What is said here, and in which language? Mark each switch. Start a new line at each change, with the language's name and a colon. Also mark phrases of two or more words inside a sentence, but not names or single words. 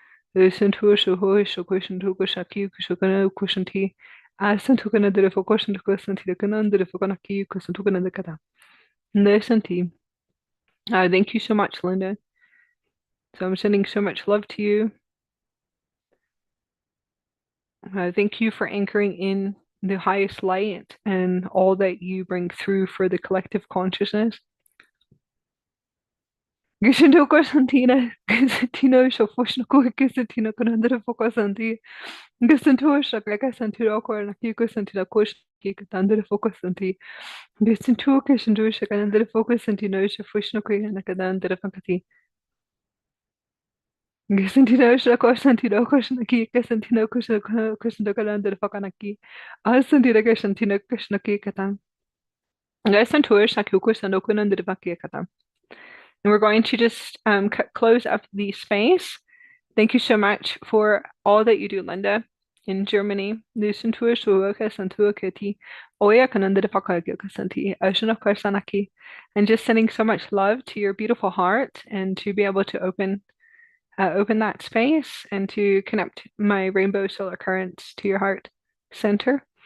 English: Thank you so much, Linda. So I'm sending so much love to you. Thank you for anchoring in the highest light and all that you bring through for the collective consciousness. Geshinto Santina, Gesantino, Shofushnaku, Gesantino, Kananda Focosanti, Gesanto, Shakaka Santiro, and Akiko Santina Kush, Kikatanda Focosanti, Gesantu, Keshandu, Shakananda Focusantino, Shofushnaku, and Akadanda Fakati. Gesantino, Shakosantino, Koshnaki, Gesantino, Kushandakalanda Fakanaki, Asantira Gesantino, Kushnaki Katan. Gesantu, Shakuku, Sandokunan de Vaki Katan. And we're going to just close up the space. Thank you so much for all that you do, Linda, in Germany. And just sending so much love to your beautiful heart and to be able to open that space and to connect my rainbow solar currents to your heart center.